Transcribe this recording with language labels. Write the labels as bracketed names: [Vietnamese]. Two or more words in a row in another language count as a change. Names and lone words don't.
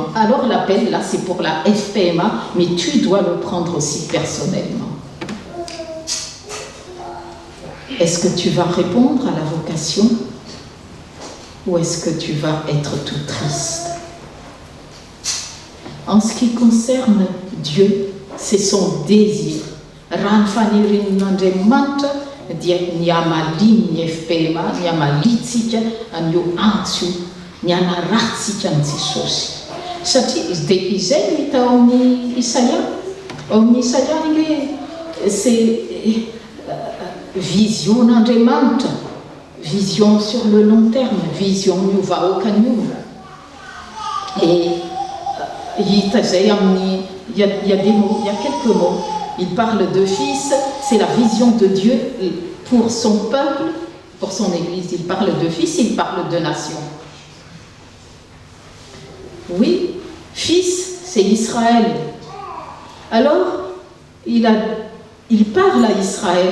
[French] Alors l'appel, là, c'est pour la FPMA, mais tu dois le prendre aussi personnellement. Est-ce que tu vas répondre à la vocation ou est-ce que tu vas être tout triste? En ce qui concerne Dieu, c'est son désir. [Malagasy] Dia ny amaliny ny FPMA, ny amalitsika an'io antso, ny anaratsika ny Jesosy. Satria dia izay no hita ao amin'ny Isaia. Ao amin'ny Isaia hoe c'est vision'Andriamanitra, [French] vision sur le long terme, [Malagasy] vision miovahoaka ny olona. [French] Et [Malagasy] hita zay amin'ny [French] il y a quelques mots. Il parle de fils, c'est la vision de Dieu pour son peuple, pour son Église. Il parle de fils, il parle de nation. Oui, fils, c'est Israël. Alors, il parle à Israël.